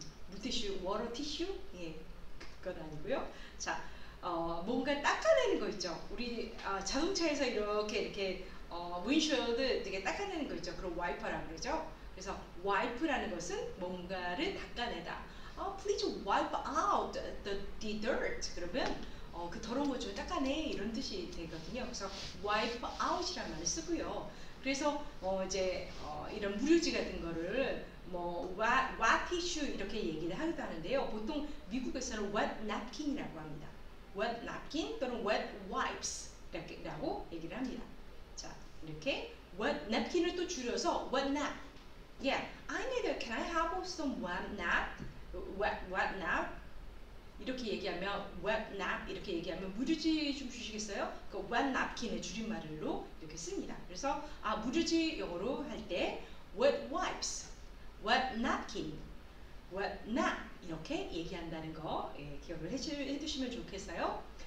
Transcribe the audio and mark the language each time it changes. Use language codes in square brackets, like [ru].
[ko] 물티슈, 워터 티슈? 예, 그건 아니고요. 자, 뭔가 닦아내는 거 있죠. 우리 자동차에서 이렇게 윈dshield 되게 닦아내는 거 있죠. 그럼 와이퍼라고 그러죠. 그래서 와이프라는 것은 뭔가를 닦아내다. [en] Please wipe out the dirt. [ko] 그러면 그 더러운 것 좀 닦아내 이런 뜻이 되거든요. 그래서 wipe out이라는 말을 쓰고요. 그래서 이제 이런 물유지 같은 거를 wet tissue 이렇게 얘기를 하기도 하는데요. 보통 미국에서는 wet napkin이라고 합니다. wet napkin 또는 wet wipes 라고 얘기를 합니다. 자, 이렇게 wet napkin을 또 줄여서 wet nap. [en] Yeah, can I have some wet nap? wet nap? [ko] 이렇게 얘기하면 wet nap 이렇게 얘기하면 물유지 좀 주시겠어요? 그 wet napkin의 줄임말로 이렇게 씁니다. 그래서 물유지 영어로 할 때 wet wipes, wet napkin, wet nap 이렇게 얘기한다는 거 기억을 해두시면 좋겠어요.